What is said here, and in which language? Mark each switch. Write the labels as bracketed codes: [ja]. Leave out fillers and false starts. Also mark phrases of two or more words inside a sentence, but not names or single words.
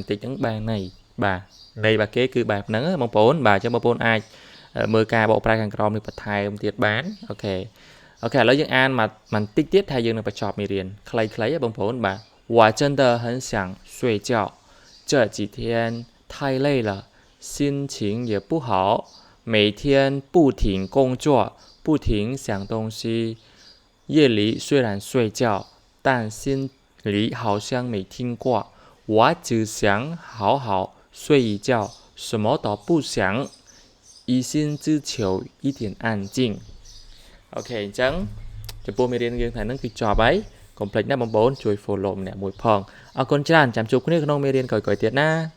[km] បន្តិចហ្នឹងបានន័យបាទន័យរបស់គេគឺបែបហ្នឹងបងប្អូនបាទអញ្ចឹងបងប្អូនអាចមើលការបកប្រែខាងក្រោមនេះបន្ថែមទៀតបានអូខេឥ ឡូវយើងអានមកបន្តិចទៀតថាយើងនឹងបញ្ចប់មេរៀនខ្លីៗបងប្អូនបាទ [zh] 我真的很想睡觉这几天太累了心情也不好每天不停工作不停想东西夜里虽然睡觉但心里好像没听过我只想好好睡一觉什么都不想一心只求一点安静 [km] អូខេអញ្ចឹងចំពោះមេរៀនយើងថ្ងៃហ្នឹងគឺចប់ហើយកុំភ្លេចណាបងប្អូនជួយ follow ម្នាក់មួយផងអរគុណច្រើនចាំជួបគ្នាក្នុងមេរៀនក្រោយៗទៀតណា